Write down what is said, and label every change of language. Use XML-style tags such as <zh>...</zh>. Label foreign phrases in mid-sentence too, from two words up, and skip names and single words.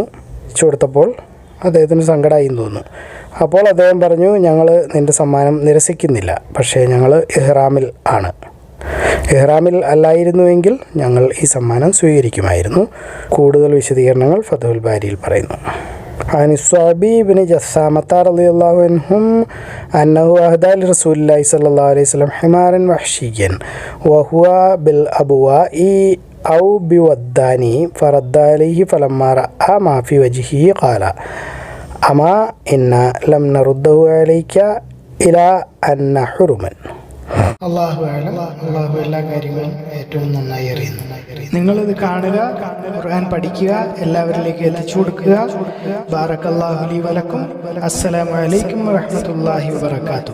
<ml>വെച്ചു കൊടുത്തപ്പോൾ അദ്ദേഹത്തിന് സങ്കടമായി എന്ന് തോന്നുന്നു. അപ്പോൾ അദ്ദേഹം പറഞ്ഞു, ഞങ്ങൾ നിൻ്റെ സമ്മാനം നിരസിക്കുന്നില്ല, പക്ഷേ ഞങ്ങൾ ഇഹ്റാമിൽ ആണ്. ഇഹ്റാമിൽ അല്ലായിരുന്നുവെങ്കിൽ ഞങ്ങൾ ഈ സമ്മാനം സ്വീകരിക്കുമായിരുന്നു. കൂടുതൽ വിശദീകരണങ്ങൾ ഫതുഹുൽ ബാരിയിൽ പറയുന്നു.</ml> <ar>عن الصعبي بن جثامة رضي الله عنهم أنه أهدى لرسول الله صلى الله عليه وسلم حمارا وحشيا وهو بالأبواء أو بودان فرد عليه فلما رأى ما في وجهه قال أما إنا لم نرده عليك إلى أن حرما.</ar> <ml>അള്ളാഹു എല്ലാ കാര്യങ്ങളും ഏറ്റവും നന്നായി അറിയുന്നു. നിങ്ങളിത് കാണുക, ഖുർആൻ പഠിക്കുക, എല്ലാവരിലേക്ക് എത്തിച്ചു കൊടുക്കുക.</ml> <ar>بارك الله لي ولكم. السلام عليكم ورحمة الله وبركاته.</ar>